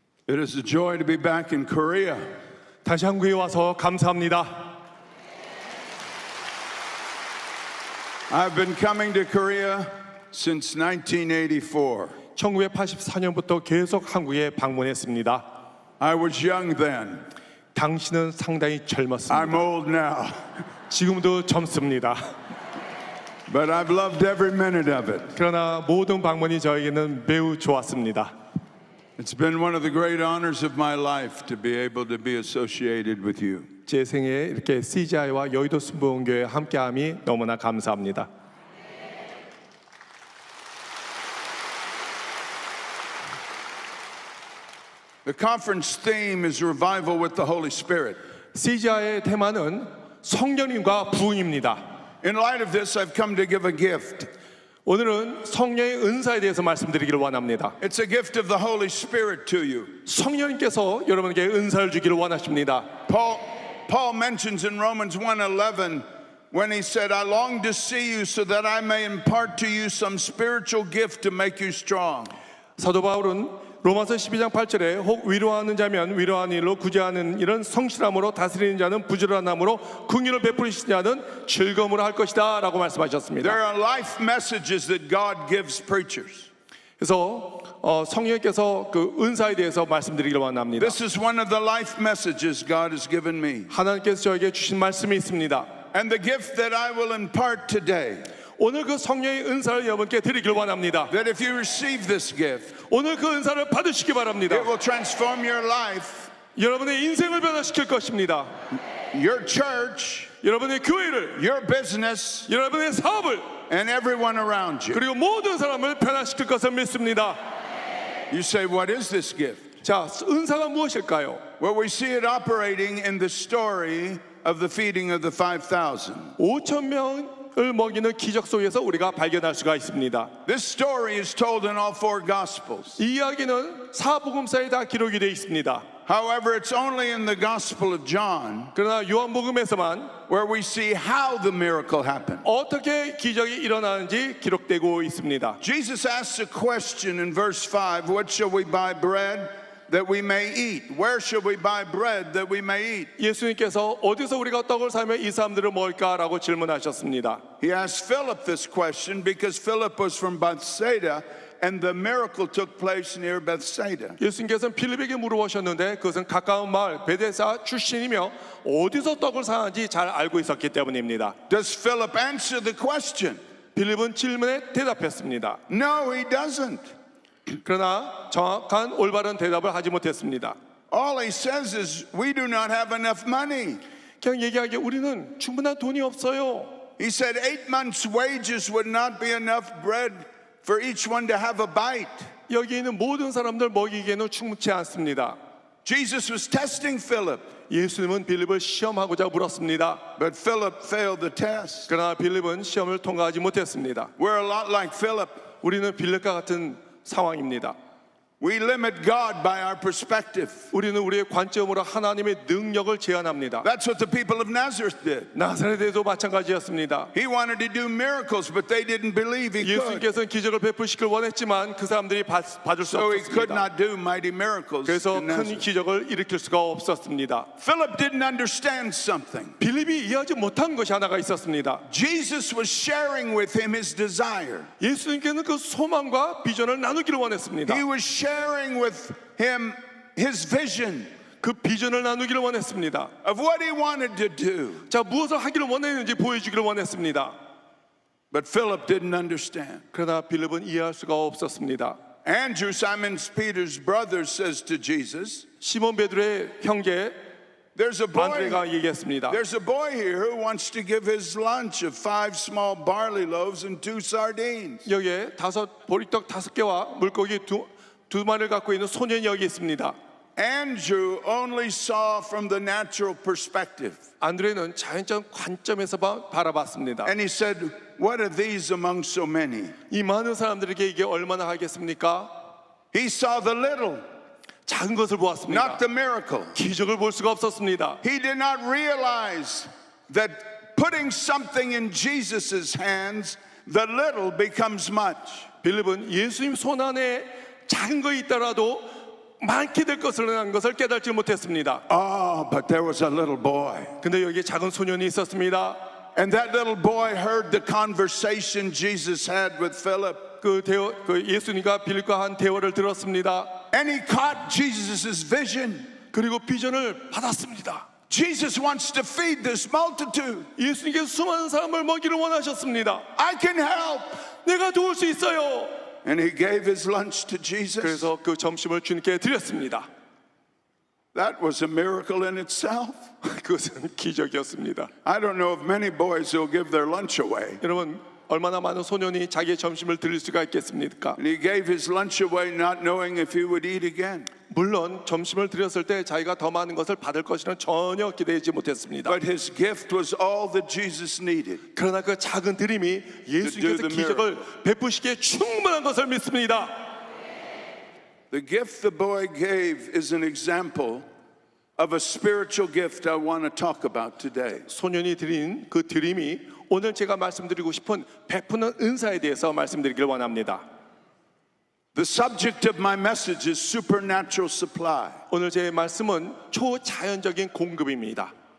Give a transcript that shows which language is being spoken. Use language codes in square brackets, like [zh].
[en] It is a joy to be back in Korea. [ko] 다시 한국에 와서 감사합니다. [en] I've been coming to Korea since 1984. [ko] 1984년부터 계속 한국에 방문했습니다. [en] I was young then. [ko] 당신은 상당히 [en] I'm [ko] 젊었습니다. [en] old now, [ko] 지금도 젊습니다. [en] but I've loved every minute of it. [ko] 그러나 모든 방문이 저에게는 매우 좋았습니다. [en] It's been one of the great honors of my life to be able to be associated with you. [ko] 제 생에 이렇게 CGI와 여의도 순복음교회 함께함이 너무나 감사합니다. [en] The conference theme is revival with the Holy Spirit. [ko] CGI의 테마는 성령님과 부흥입니다. [en] In light of this, I've come to give a gift. [ko] 오늘은 성령의 은사에 대해서 말씀드리기를 원합니다. [en] It's a gift of the Holy Spirit to you. [ko] 성령님께서 여러분에게 은사를 주기를 원하십니다. [en] Paul mentions in Romans 1:11 when he said, I long to see you so that I may impart to you some spiritual gift to make you strong. [ko] 사도 바울은 로마서 12장 8절에 혹 위로하는 자면 위로하는 일로 구제하는 일은 성실함으로 다스리는 자는 부지런함으로 긍휼을 베푸시는 자는 즐거움으로 할 것이다 라고 말씀하셨습니다. [en] There are life messages that God gives preachers. [ko] 그래서 성령께서 그 은사에 대해서 말씀드리기를 원합니다. [en] This is one of the life messages God has given me. [ko] 하나님께서 저에게 주신 말씀이 있습니다. [en] And the gift that I will impart today, [ko] 오늘 그 성령의 은사를 여러분께 드리기를 원합니다. [en] that if you receive this gift, [ko] 오늘 그 은사를 받으시기 바랍니다. [en] it will transform your life, [ko] 여러분의 인생을 변화시킬 것입니다. [en] your church, [ko] 여러분의 교회를, [en] your business, [ko] 여러분의 사업을, [en] and everyone around you. [ko] 그리고 모든 사람을 변화시킬 것을 믿습니다. [en] You say, what is this gift? [ko] 자, 은사가 무엇일까요? [en] Well, we see it operating in the story of the feeding of the 5,000. [ko] 5천 명을 먹이는 기적 속에서 우리가 발견할 수가 있습니다. [en] This story is told in all four Gospels. [ko] 이 이야기는 사복음서에 다 기록이 되어 있습니다. [en] However, it's only in the Gospel of John [ko] 그러나 요한복음에서만 [en] where we see how the miracle happened. [ko] 어떻게 기적이 일어나는지 기록되고 있습니다. [en] Jesus asks a question in verse 5, what shall we buy bread that we may eat? Where shall we buy bread that we may eat? [ko] 예수님께서 어디서 우리가 떡을 사면 이 사람들을 먹을까라고 질문하셨습니다. [en] He asked Philip this question because Philip was from Bethsaida and the miracle took place near Bethsaida. [ko] 예수님께서는 빌립에게 물어보셨는데 그것은 가까운 마을 베데사 출신이며 어디서 떡을 사는지 잘 알고 있었기 때문입니다. [en] Does Philip answer the question? [ko] 빌립은 질문에 대답했습니다. [en] No, he doesn't. [ko] 그러나 정확한 올바른 대답을 하지 못했습니다. [en] All he says is, we do not have enough money. [ko] 그냥 얘기하기에 우리는 충분한 돈이 없어요. [en] He said 8 months' wages would not be enough bread for each one to have a bite. [ko] 여기 있는 모든 사람들 먹이기에는 충분치 않습니다. [en] Jesus was testing Philip, [ko] 예수님은 빌립을 시험하고자 물었습니다. [en] but Philip failed the test. [ko] 그러나 빌립은 시험을 통과하지 못했습니다. [en] We're a lot like Philip. [ko] 우리는 빌립과 같은 상황입니다. [en] We limit God by our perspective. [ko] 우리는 우리의 관점으로 하나님의 능력을 제한합니다. [en] That's what the people of Nazareth did. [ko] 나사렛에도 마찬가지였습니다. [en] He wanted to do miracles, but they didn't believe he could. [ko] 예수님께서는 기적을 베푸시길 원했지만 그 사람들이 받을 수 [en] So he could [ko] 없었습니다. [en] not do mighty miracles. [ko] 그래서 [en] in [ko] 큰 [en] Nazareth. [ko] 기적을 일으킬 수가 없었습니다. [en] Philip didn't understand something. [ko] 빌립이 이해하지 못한 것이 하나가 있었습니다. [en] Jesus was sharing with him his desire. [ko] 예수님께는 그 소망과 비전을 나누기를 원했습니다. [en] He was sharing with him his vision [ko] 그 비전을 나누기를 원했습니다. [en] of what he wanted to do. [ko] 자, 무엇을 하기를 원했는지 보여주기를 원했습니다. [en] But Philip didn't understand. [ko] 그러나 빌립은 이해할 수가 없었습니다. [en] Andrew, Simon Peter's brother, says to Jesus, [ko] 시몬 베드로의 형제 [en] there's a boy here who wants to give his lunch of 5 small barley loaves and 2 sardines. [ko] 여기에 보리떡 5개와 물고기 두 마리를 갖고 있는 소년이 여기 있습니다. [en] Andrew only saw from the natural perspective. [ko] 안드레는 자연적 관점에서 바라봤습니다. [en] And he said, what are these among so many? [ko] 이 많은 사람들에게 이게 얼마나 하겠습니까? [en] He saw the little, [ko] 작은 것을 보았습니다. [en] not the miracle. [ko] 기적을 볼 수가 없었습니다. [en] He did not realize that putting something in Jesus' hands, the little becomes much. [ko] 빌립은 예수님 손 안에 작은 거 있더라도 많게 될 것이라는 것을 깨닫지 못했습니다. [en] Oh, but there was a little boy. [ko] 근데 여기에 작은 소년이 있었습니다. [en] And that little boy heard the conversation Jesus had with Philip. [ko] 그 예수님과 빌립과 한 대화를 들었습니다. [en] And he caught Jesus' vision. [ko] 그리고 비전을 받았습니다. [en] Jesus wants to feed this multitude. [ko] 예수님께서 수많은 사람을 먹이를 원하셨습니다. [en] I can help. [ko] 내가 도울 수 있어요. [en] And he gave his lunch to Jesus. [ko] 그래서 그 점심을 주님께 드렸습니다. [en] That was a miracle in itself. [ko] 그것은 기적이었습니다. [en] I don't know of many boys who'll give their lunch away. [ko] 여러분 얼마나 많은 소년이 자기의 점심을 드릴 수가 있겠습니까? [en] And he gave his lunch away not knowing if he would eat again. [ko] 물론 점심을 드렸을 때 자기가 더 많은 것을 받을 것이라는 전혀 기대하지 못했습니다. [en] But his gift was all that Jesus needed. [ko] 그러나 그 작은 드림이 예수님께서 [en] To do the [ko] 기적을 베푸시기에 충분한 것을 믿습니다. [en] The gift the boy gave is an example of a spiritual gift I want to talk about today. [ko] 소년이 드린 그 드림이 오늘 제가 말씀드리고 싶은 베푸는 은사에 대해서 말씀드리길 원합니다. [en] The subject of my message is supernatural supply. [ko] 오늘 제 말씀은 초자연적인 공급입니다.